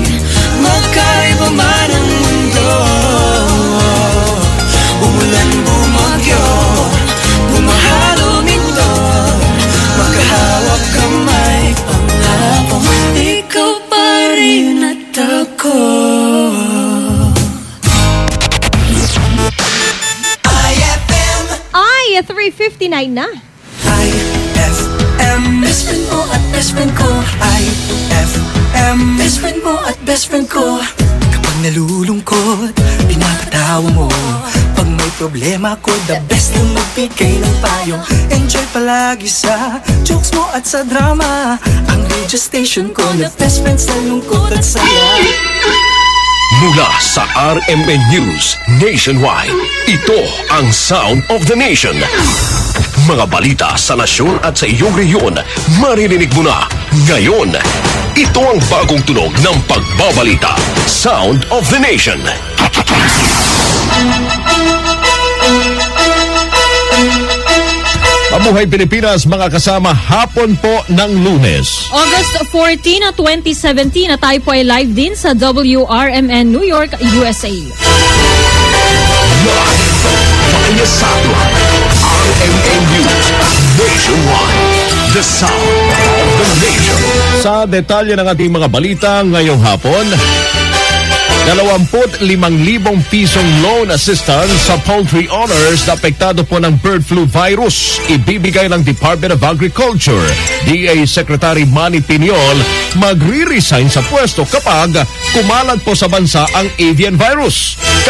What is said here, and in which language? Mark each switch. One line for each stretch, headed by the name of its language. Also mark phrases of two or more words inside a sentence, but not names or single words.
Filipino: Magkaiba man ang mundo, umulan bumagyo, bumahalo minto, magkahawak kamay, pangako, ikaw pa rin at ako. IFM, 3:59 na. IFM,
English: best friend
Filipino: mo at
English: best friend
Filipino: ko. IFM,
English: best friend
Filipino: mo at
English: best friend
Filipino: ko. Kapag nalulungkot, pinapatawa mo. Pag may problema ko,
English: the best
Filipino: na magbigay ng payo. Enjoy palagi sa jokes mo at sa drama. Ang radio station ko na
English: best friend
Filipino: sa lungkot at saya. Mula sa RMN News Nationwide, ito ang Sound of the Nation. Mga balita sa nasyon at sa iyong rehiyon, maririnig mo na ngayon. Ito ang bagong tunog ng pagbabalita. Sound of the Nation. Mabuhay Pilipinas, mga kasama, hapon po ng Lunes. August 14, 2017 na tayo po ay live din sa WRMN New York, USA.
English: Via satellite, RMN News Nationwide. The Sound of the Nation.
Filipino: Sa detalye ng ating mga balita ngayong hapon, 25,000 pisong
English: loan assistance
Filipino: sa
English: poultry owners
Filipino: na apektado po ng
English: bird flu virus.
Filipino: Ibibigay ng Department of Agriculture. DA Secretary Manny Piñol magre-resign sa pwesto kapag kumalat po sa bansa ang
English: avian virus.